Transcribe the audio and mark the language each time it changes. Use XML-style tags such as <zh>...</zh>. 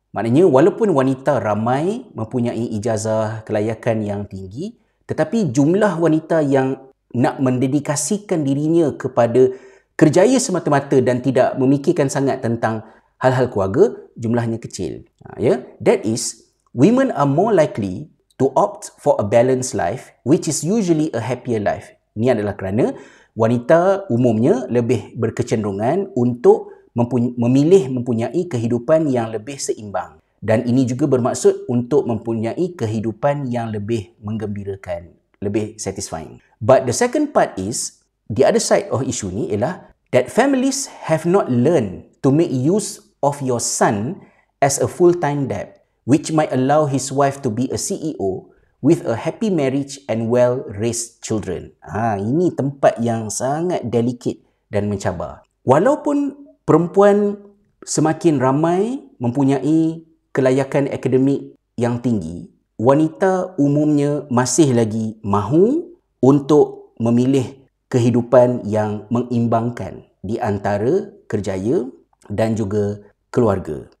<ms>Maknanya walaupun wanita ramai mempunyai ijazah kelayakan yang tinggi, tetapi jumlah wanita yang nak mendedikasikan dirinya kepada kerjaya semata-mata dan tidak memikirkan sangat tentang hal-hal keluarga, jumlahnya kecil.</ms> <en>That is, women are more likely to opt for a balanced life, which is usually a happier life.</en> <ms>Ini adalah kerana wanita umumnya lebih berkecenderungan untuk memilih mempunyai kehidupan yang lebih seimbang. Dan ini juga bermaksud untuk mempunyai kehidupan yang lebih menggembirakan, lebih satisfying.</ms> <en>But the second part is, the other side of issue</en> <ms>ni ialah</ms> <en>that families have not learned to make use of your son as a full-time dad, which might allow his wife to be a CEO with a happy marriage and well-raised children.</en> <ms>Ini tempat yang sangat delicate dan mencabar. Walaupun perempuan semakin ramai mempunyai kelayakan akademik yang tinggi, wanita umumnya masih lagi mahu untuk memilih kehidupan yang mengimbangkan di antara kerjaya dan juga keluarga.</ms>